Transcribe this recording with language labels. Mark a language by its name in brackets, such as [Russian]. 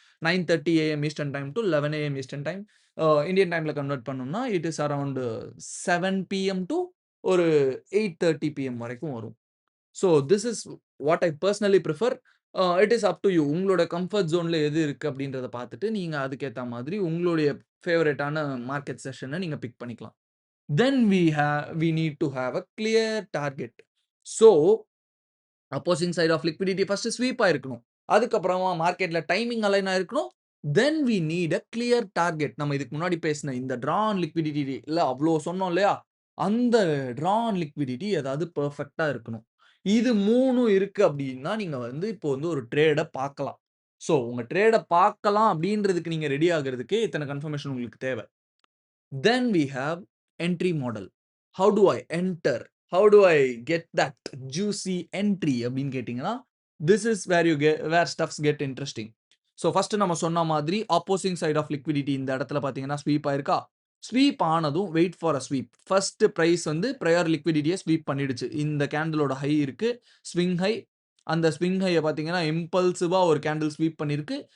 [English] 9:30 AM eastern time to 11 AM eastern time. [Tamil] Indian டைம்ல convert பண்ணோம்னா, [English] It is around 7 PM to ஒரு 8:30 PM வரைக்கும் வரும். So this is what I personally prefer. It is up to you. [Tamil] உங்களோட comfort ஜோன்ல எது இருக்கு அப்படின்றத பார்த்துட்டு, நீங்க அதுக்கேத்த மாதிரி உங்களுடைய ஃபேவரைட்டான மார்க்கெட் செஷன நீங்க பிக் பண்ணிக்கலாம். [English] Then we need to have a clear target. [Tamil] So opposing side of liquidity first sweep ஆயிருக்கணும். அதுக்கப்புறமா மார்க்கெட்ல டைமிங் அலைன் ஆயிருக்கணும். [English] Then we need a clear target. [Tamil] நம்ம இதுக்கு முன்னாடி பேசின இந்த ட்ரா ஆன் லிக்விடிட்டி இல்ல அவ்ளோ சொன்னோம் இல்லையா? அந்த ட்ரா ஆன் லிக்விடிட்டி ஏதாவது பெர்ஃபெக்ட்டா இருக்கணும். இது 3ம் இருக்கு அப்டின்னா, நீங்க வந்து இப்போ வந்து ஒரு ட்ரேட பார்க்கலாம். ஸோ உங்க ட்ரேட பார்க்கலாம் அப்டின்றதுக்கு நீங்க ரெடி ஆகுறதுக்கு இத்தன கன்ஃபர்மேஷன் உங்களுக்கு தேவ. [English] Then we have entry model. How do I enter? How do I get that juicy entry [Tamil] அப்படின்னு கேட்டீங்கன்னா, [English] this is where stuffs get interesting. [Tamil] So first நம்ம சொன்ன மாதிரி ஆப்போசிங் சைட் ஆஃப் லிக்விடிட்டி இந்த இடத்துல பார்த்தீங்கன்னா ஸ்வீப் ஆயிருக்கா? ஸ்வீப் ஆனதும் [English] Wait for a sweep. [Tamil] First prize வந்து பிரையர் லிக்விடிட்டிய ஸ்வீப் பண்ணிடுச்சு. இந்த கேண்டிலோட ஹை இருக்கு. Swing high. அந்த ஸ்விங் ஹைய பார்த்தீங்கன்னா, இம்பல்சிவா ஒரு கேண்டில் ஸ்வீப் பண்ணிருக்கு.